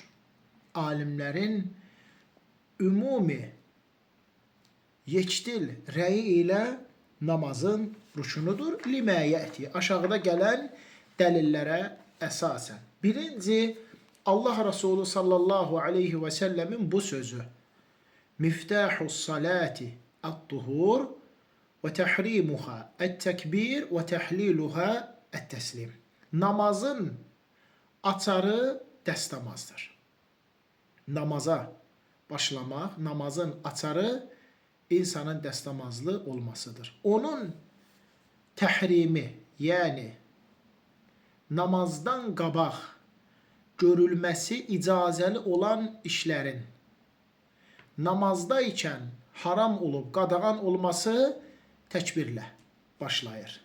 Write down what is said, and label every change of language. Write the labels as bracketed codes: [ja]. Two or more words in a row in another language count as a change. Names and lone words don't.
[az] Alimlərin ümumi yekdil rəyi ilə namazın rükunudur. Limə yəti, aşağıda gələn dəlillərə əsasən. Birinci, Allah Resulü [ar] صلى الله عليه وسلم [az] bu sözü: [ar] "مفتاح الصلاة الطهور و تحريمها التكبير و تحليلها التسليم." [az] Namazın açarı dəst namazdır. Namaza başlamaq, namazın açarı insanın dəst namazlı olmasıdır. Onun təhrimi, yəni namazdan qabaq görülməsi icazəli olan işlərin namazda ikən haram olub qadağan olması təkbirlə başlayır.